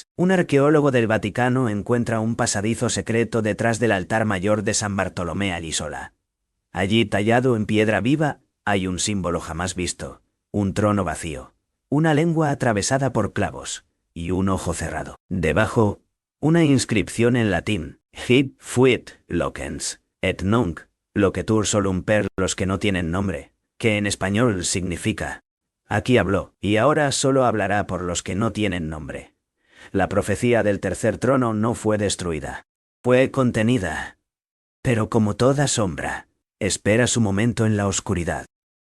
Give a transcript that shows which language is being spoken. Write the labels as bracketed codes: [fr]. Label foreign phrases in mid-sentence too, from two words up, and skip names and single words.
[es] Un arqueólogo del Vaticano encuentra un pasadizo secreto detrás del altar mayor de San Bartolomé all'Isola. Allí, tallado en piedra viva, hay un símbolo jamás visto, un trono vacío, una lengua atravesada por clavos, y un ojo cerrado. Debajo, una inscripción en latín, [la] Hic fuit locens, et nunc, loquetur solum per [es] los que no tienen nombre, que en español significa, aquí habló, y ahora solo hablará por los que no tienen nombre. La profecía del tercer trono no fue destruida, fue contenida, pero como toda sombra, espera su momento en la oscuridad.